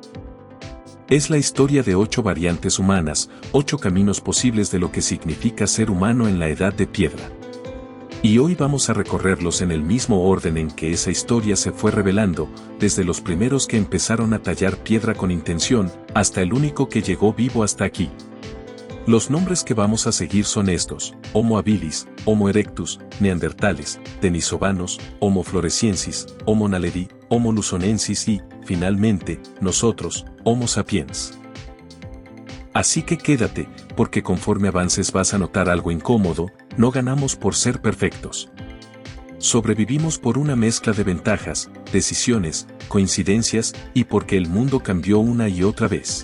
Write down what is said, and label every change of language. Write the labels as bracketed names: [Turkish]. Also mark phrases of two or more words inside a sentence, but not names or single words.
[Spanish] Es la historia de 8 variantes humanas, 8 caminos posibles de lo que significa ser humano en la edad de piedra. Y hoy vamos a recorrerlos en el mismo orden en que esa historia se fue revelando, desde los primeros que empezaron a tallar piedra con intención, hasta el único que llegó vivo hasta aquí. Los nombres que vamos a seguir son estos: Homo habilis, Homo erectus, Neandertales, Denisovanos, Homo floresiensis, Homo naledi, Homo luzonensis y, finalmente, nosotros, Homo sapiens. Así que quédate, porque conforme avances vas a notar algo incómodo, no ganamos por ser perfectos. Sobrevivimos por una mezcla de ventajas, decisiones, coincidencias y porque el mundo cambió una y otra vez.